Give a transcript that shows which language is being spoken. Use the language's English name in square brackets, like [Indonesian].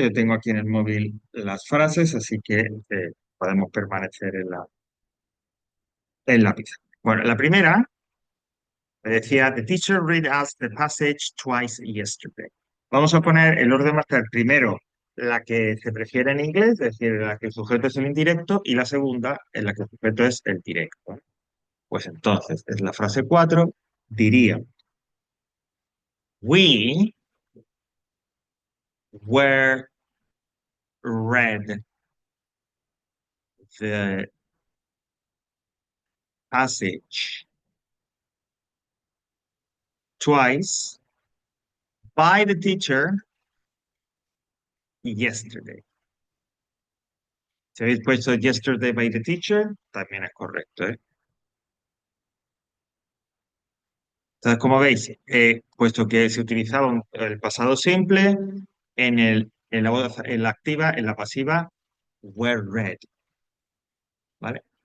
[Spanish] Yo tengo aquí en el móvil las frases, así que podemos permanecer en la pizarra. Bueno, la primera me decía, [English] The teacher read us the passage twice yesterday. [Spanish] Vamos a poner el orden más claro. Primero, la que se prefiere en inglés, es decir, la que el sujeto es el indirecto, y la segunda, en la que el sujeto es el directo. Pues entonces, es la frase 4 diría, [English] We were read the passage twice by the teacher yesterday. [Spanish] Si habéis puesto [English] yesterday by the teacher, [Spanish] también es correcto, ¿eh? Entonces, como veis, puesto que se utilizaba el pasado simple, en la voz, en la activa, en la pasiva, [English] were read, [Spanish] ¿vale?